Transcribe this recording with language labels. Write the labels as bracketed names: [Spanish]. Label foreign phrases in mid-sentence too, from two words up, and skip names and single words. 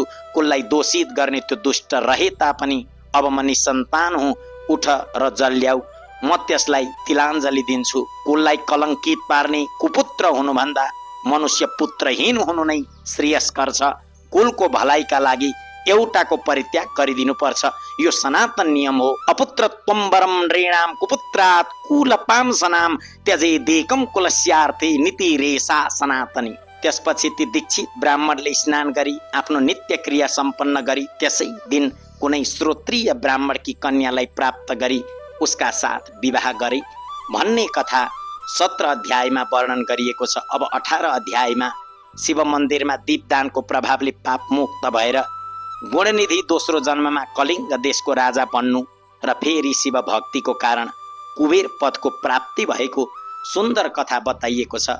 [Nepali] कुललाई दोषित गर्ने त्यो दुष्ट रहे तापनि अब म निसन्तान हुँ। उठ र जल ल्याऊ, म त्यसलाई तिलाञ्जली दिन्छु। कुललाई कलङ्कित पार्ने कुपुत्र हुनुभन्दा मनुष्य पुत्रहीन हुनु नै श्रेयस्कर छ। कुलको भलाइका लागि एउटाको परित्याग गरिदिनु पर्छ, यो सनातन नियम हो। [Sanskrit] अपुत्रत्वं वरं नृणां कुपुत्रात् कुलपांसनां त्यजेदेकं कुलस्यार्थे नीतिरेषा सनातनी। [Nepali] त्यसपछि ती दीक्षित ब्राह्मणले स्नान गरी आफ्नो नित्य क्रिया सम्पन्न गरी त्यसै दिन कुनै श्रोत्रिय ब्राह्मणकी कन्यालाई प्राप्त गरी उसका साथ विवाह गरे भन्ने कथा 17 अध्यायमा वर्णन गरिएको छ। अब 18 अध्यायमा शिव मन्दिरमा दीपदानको प्रभावले पापमुक्त भएर गुणनिधि दोस्रो जन्ममा कलिङ्ग देशको राजा बन्नु र फेरि शिव भक्तिको कारण कुबेर पदको प्राप्ति भएको सुन्दर कथा बताइएको छ।